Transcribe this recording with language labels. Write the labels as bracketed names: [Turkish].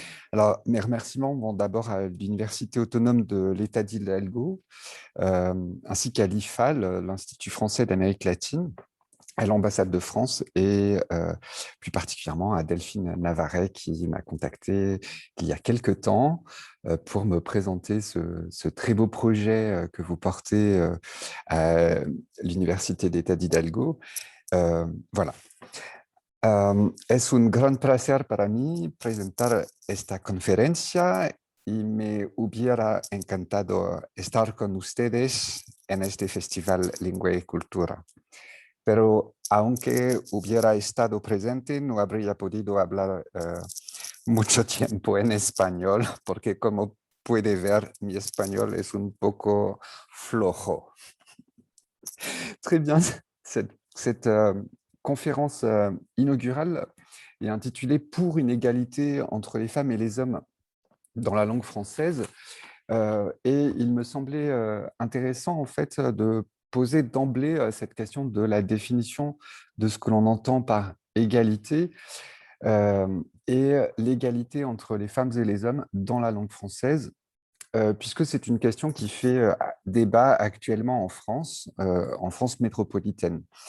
[French] Alors, mes remerciements vont d'abord à l'Université autonome de l'État d'Hidalgo, ainsi qu'à l'IFAL, l'Institut français d'Amérique latine, à l'ambassade de France et plus particulièrement à Delphine Navarret qui m'a contacté il y a quelque temps pour me présenter ce très beau projet que vous portez à l'Université d'État d'Hidalgo. Voilà. [Spanish] Es un gran placer para mí presentar esta conferencia y me hubiera encantado estar con ustedes en este Festival Lengua y Cultura. Pero aunque hubiera estado presente, no habría podido hablar mucho tiempo en español, porque como puede ver, mi español es un poco flojo. [French] Très bien, cette conférence inaugurale est intitulée « Pour une égalité entre les femmes et les hommes dans la langue française ». Et il me semblait intéressant, en fait, de poser d'emblée cette question de la définition de ce que l'on entend par égalité et l'égalité entre les femmes et les hommes dans la langue française, puisque c'est une question qui fait débat actuellement en France métropolitaine.